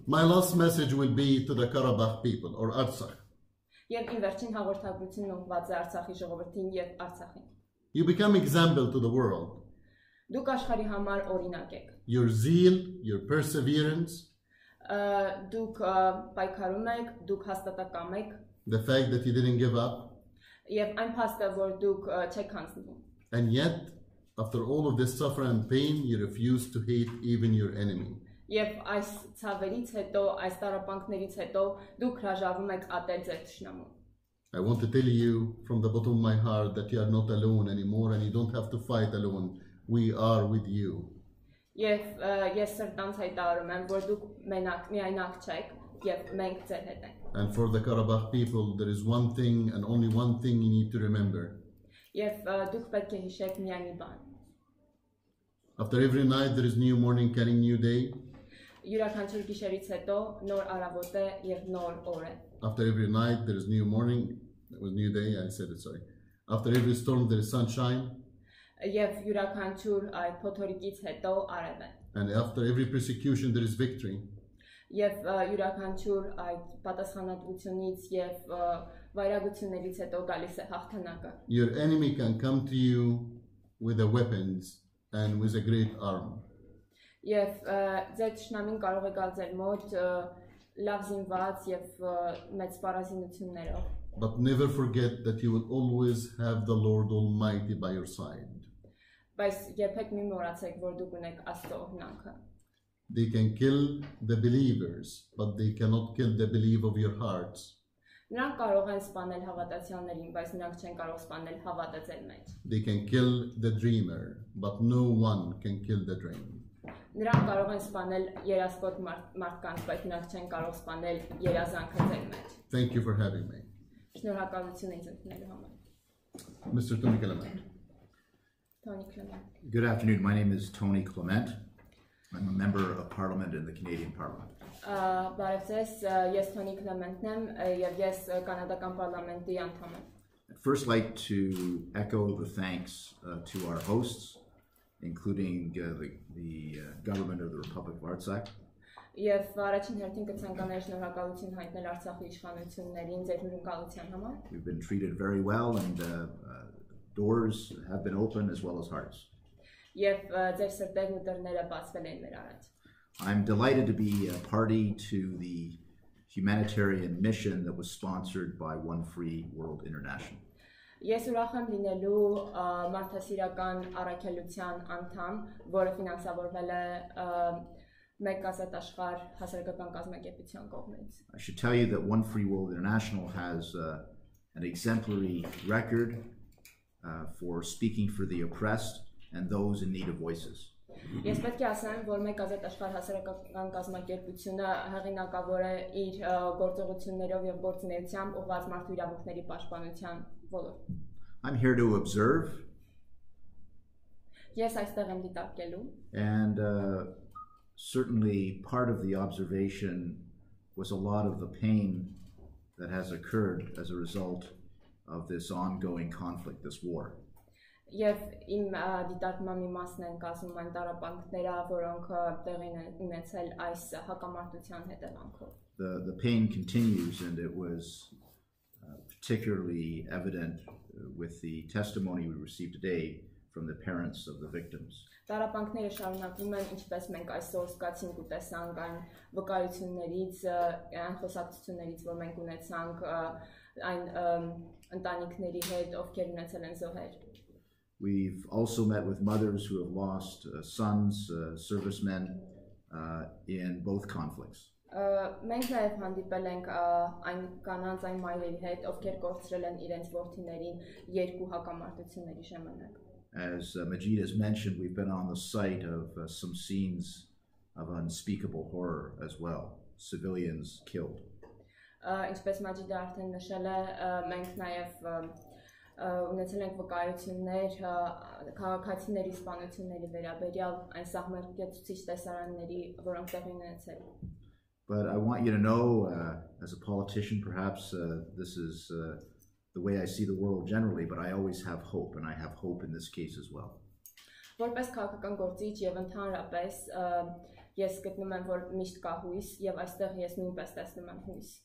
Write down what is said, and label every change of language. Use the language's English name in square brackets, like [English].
[English] My last message will be to the Karabakh people or Artsakh. [Armenian] Եվ իմ վերջին հաղորդագրությունն ուղղված է Արցախի ժողովրդին եւ Արցախին։ [English] You become example to the world. [Armenian] Դուք աշխարհի համար օրինակ եք։ [English] Your zeal, your perseverance, [Armenian] Դուք պայքարում եք, դուք հաստատակամ եք, [English] the fact that you didn't give up, [Armenian] եւ այն փաստը, որ դուք չեք հանձնվում։ [English] and yet, after all of this suffering and pain, you refuse to hate even your enemy. [Armenian] Եվ այս ցավերից հետո, այս տառապանքներից հետո դուք հրաժարվում եք ատել ձեր թշնամուն։ [English] I want to tell you from the bottom of my heart that you are not alone anymore and you don't have to fight alone. We are with you. [Armenian] Եվ ես սրտանց հայտարարում եմ, որ դուք միայնակ չեք եւ մենք ձեր հետ ենք։ [English] And for the Karabakh people, there is one thing and only one thing you need to remember. [Armenian] Եվ դուք պետք է հիշեք միայն մի բան։ [English] After every night, there is new morning carrying new day. [Armenian] Յուրաքանչյուր գիշերից հետո նոր արավոտ է եւ նոր օր է։ [English] After every night, there is new morning. It was new day. I said it. Sorry. After every storm, there is sunshine. [Armenian] Եվ յուրաքանչյուր այդ փոթորիկից հետո արև է։ [English] And after every persecution, there is victory. [Armenian] Եվ յուրաքանչյուր այդ պատասխանատվությունից եւ վայրագություններից հետո գալիս է հաղթանակը։ [English] Your enemy can come to you with the weapons and with a great arm. [Armenian] Եվ ձեր թշնամին կարող է գալ ձեր մոտ լավ զինված եւ մեծ սպառազինություններով։ [English] But never forget that you will always have the Lord Almighty by your side. [Armenian] Բայց երբեք մի մոռացեք, որ դուք ունեք Աստծո օրհնանքը։ [English] They can kill the believers, but they cannot kill the belief of your hearts. [Armenian] Նրանք կարող են սպանել հավատացյալներին, բայց նրանք չեն կարող սպանել հավատը ձեր մեջ։ [English] They can kill the dreamer, but no one can kill the dream. [Armenian] Նրանք կարող են սպանել երազկոտ մարդկանց, բայց նրանք չեն կարող սպանել երազանքը ձեր մեջ։ [English] Thank you for having me. [Armenian] Շնորհակալություն ինձ ընդունելու համար։ [English] Mr. Tony Clement. Tony Clement. Good afternoon. My name is Tony Clement. I'm a member of Parliament in the Canadian Parliament. [Armenian] Բարև ձեզ, ես Tony Clement-ն եմ եւ ես կանադական պարլամենտի անդամ եմ։ [English] I'd first like to echo the thanks to our hosts, including the government of the Republic of Artsakh. [Armenian] Եվ առաջին հերթին կցանկանայի շնորհակալություն հայտնել Արցախի իշխանություններին ձեր հյուրընկալության համար։ [English] We've been treated very well and doors have been open as well as hearts. [Armenian] Եվ ձեր սրտերն ու դռները բացվել են մեր առաջ։ [English] I'm delighted to be a party to the humanitarian mission that was sponsored by One Free World International. [Armenian] Ես ուրախ եմ լինելու մարդասիրական առաքելության անդամ, որը ֆինանսավորվել է մեկ ազատ աշխարհ հասարակական կազմակերպության կողմից։ [English] I should tell you that One Free World International has an exemplary record for speaking for the oppressed and those in need of voices. [Armenian] Ես պետք է ասեմ, որ մեկ ազատ աշխարհ հասարակական կազմակերպությունը հեղինակավոր է իր գործողություններով եւ գործունեությամբ ուղղված մարդու իրավունքների պաշտպանության ոլորտ։ [English] I'm here to observe. [Armenian] Ես այստեղ եմ դիտարկելու։ [English] And certainly part of the observation was a lot of the pain that has occurred as a result of this ongoing conflict, this war. [Armenian] Եվ իմ դիտարկման մի մասն են կազմում այն տառապանքները, որոնք տեղի են ունեցել այս հակամարտության հետևանքով։ [English] The pain continues, and it was particularly evident with the testimony we received today from the parents of the victims. [Armenian] Տառապանքները շարունակվում են, ինչպես մենք այսօր զգացինք ու տեսանք այն վկայություններից, այն խոսակցություններից, որ մենք ունեցանք այն ընտանիքների հետ, ովքեր ունեցել են զոհեր։ [English] We've also met with mothers who have lost sons, servicemen in both conflicts. [Armenian] Մենք նաև հանդիպել ենք այն կանանց, այն մայրերի հետ, ովքեր կորցրել են իրենց որդիներին երկու հակամարտությունների ժամանակ։ [English] As Majid has mentioned, we've been on the site of some scenes of unspeakable horror as well, civilians killed. [Armenian] Ինչպես Մաջիդը արդեն նշել է, մենք նաև ունեցել ենք վկայություններ քաղաքացիների սպանությունների վերաբերյալ այն սահմռկեցուցիչ տեսարանների, որոնք տեղի ունեցել։ [English] But I want you to know, as a politician, perhaps this is the way I see the world generally, but I always have hope, and I have hope in this case as well. [Armenian] Որպես քաղաքական գործիչ եւ ընդհանրապես ես գտնում եմ, որ միշտ կա հույս եւ այստեղ ես նույնպես տեսնում եմ հույս։